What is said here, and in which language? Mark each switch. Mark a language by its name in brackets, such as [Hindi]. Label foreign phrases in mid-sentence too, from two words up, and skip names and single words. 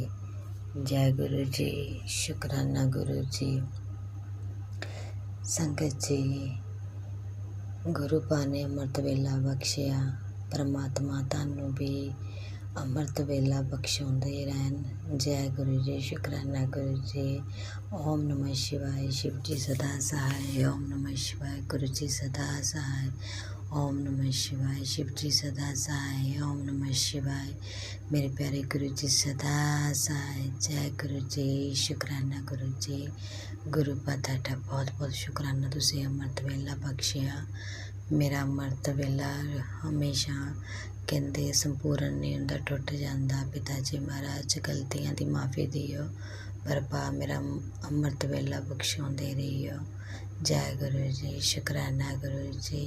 [Hindi] जय गुरु जी, शुक्राना गुरु जी। [Punjabi] ਸੰਗਤ ਜੀ, ਗੁਰੂ ਪਾ ਨੇ ਅੰਮ੍ਰਿਤ ਵੇਲਾ ਬਖ਼ਸ਼ਿਆ, ਪਰਮਾਤਮਾ ਤੁਹਾਨੂੰ ਭੀ ਅੰਮ੍ਰਿਤ ਵੇਲਾ ਬਖ਼ਸ਼ਾਉਂਦੇ ਰਹਿਣ। [Hindi] जय गुरु जी, शुक्राना गुरु जी। ओम नमः शिवाय, शिव जी सदा सहाय। ओम नमः शिवाय, गुरु जी सदा सहाय। ओम नमः शिवाय। शिव जी सदा सहाय। ओम नमः शिवाय। मेरे प्यारे गुरु जी सदा सहाय। [Punjabi] ਜੈ ਗੁਰੂ ਜੀ। ਸ਼ੁਕਰਾਨਾ ਗੁਰੂ ਜੀ। ਗੁਰੂ ਕਾ ਤੁਹਾਡਾ ਬਹੁਤ ਬਹੁਤ ਸ਼ੁਕਰਾਨਾ, ਤੁਸੀਂ ਅੰਮ੍ਰਿਤ ਵੇਲਾ ਬਖਸ਼ਿਆ। ਮੇਰਾ ਅੰਮ੍ਰਿਤ ਵੇਲਾ ਹਮੇਸ਼ਾ ਕਹਿੰਦੇ ਸੰਪੂਰਨ ਨਹੀਂ ਹੁੰਦਾ, ਟੁੱਟ ਜਾਂਦਾ। ਪਿਤਾ ਜੀ ਮਹਾਰਾਜ ਗਲਤੀਆਂ ਦੀ ਮਾਫੀ ਦਿਓ, ਪਰ ਭਾ ਮੇਰਾ ਅੰਮ੍ਰਿਤ ਵੇਲਾ ਬਖਸ਼ਾਉਂਦੇ ਰਹੀਓ। ਜੈ ਗੁਰੂ ਜੀ। ਸ਼ੁਕਰਾਨਾ ਗੁਰੂ ਜੀ।